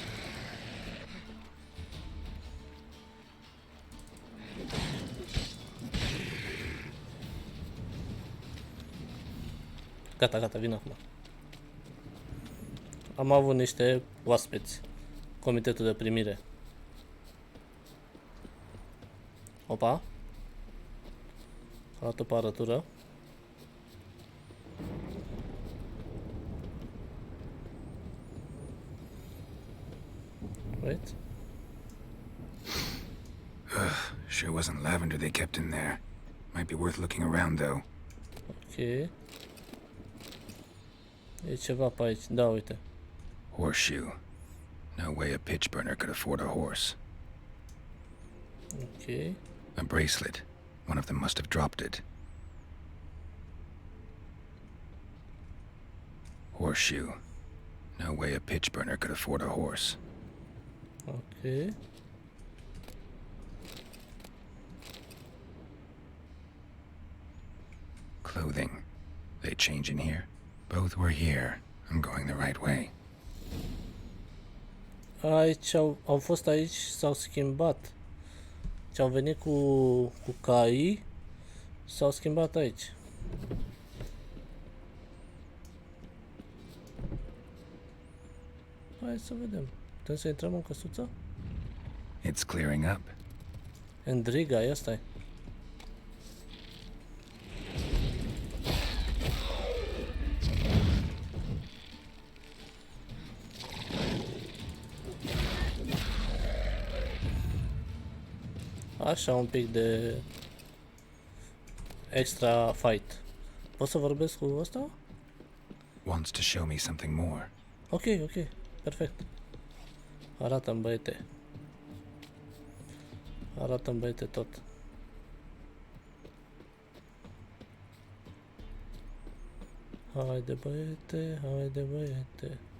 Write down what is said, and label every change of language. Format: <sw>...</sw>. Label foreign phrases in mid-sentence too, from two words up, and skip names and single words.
<ro>Gata, gata, vin acum. Am avut niște oaspeți. Comitetul de primire. Opa. Arată pe arătură.</ro> <en>Wait. Sure wasn't lavender they kept in there. Might be worth looking around, though.</en> <ro>Ok. E ceva pe aici. Da, uite.</ro> <en>Horseshoe. No way a pitch burner could afford a horse. Ok. A bracelet. One of them must have dropped it. Horseshoe. No way a pitch burner could afford a horse. Ok. Clothing. They change in here? Both were here. I'm going the right way.</en> <ro>Aici au fost aici, s-au schimbat. Și au venit cu caii, s-au schimbat aici. Hai să vedem. Putem să intrăm în căsuță?</ro> <en>It's clearing up.</en> <ro>Endriga, ia stai. Așa, un pic de</ro> <en>extra fight.</en> <ro>Pot să vorbesc cu ăsta?</ro> <en>Wants to show me something more.</en> <ro>Ok, ok, perfect. Arată-mi, băiete. Arată-mi, băiete, tot. Haide, băiete, haide, băiete.</ro>